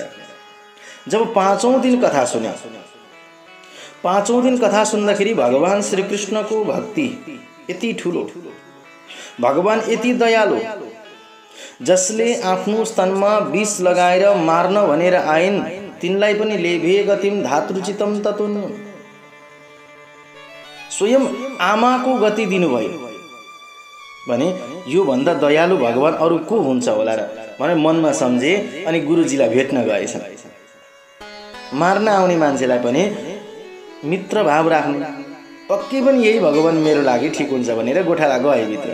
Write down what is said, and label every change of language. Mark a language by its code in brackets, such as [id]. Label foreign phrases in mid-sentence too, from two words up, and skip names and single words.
[ne] जब 5औं दिन कथा सुने, 5औं दिन कथा सुन्दाखेरि भगवान श्रीकृष्णको भक्ति यति ठुलो, भगवान यति दयालु, जसले आफ्नो स्तनमा विष लगाएर मार्न भनेर आइन्, तिनलाई पनि [sa] लेभे गतिम धातृचितम ततुन, [ne] स्वयं आमाको गति दिनुभयो भने यो भन्दा दयालु भगवान अरु को हुन्छ होला र भने मनमा सम्झे। अनि गुरुजीलाई भेट्न गएछन्। मार्न आउने मान्छेलाई पनि मित्र भाव राख्ने, पक्कै पनि यही भगवान मेरो लागि ठिक हुन्छ भनेर गोठाला गए भित्र।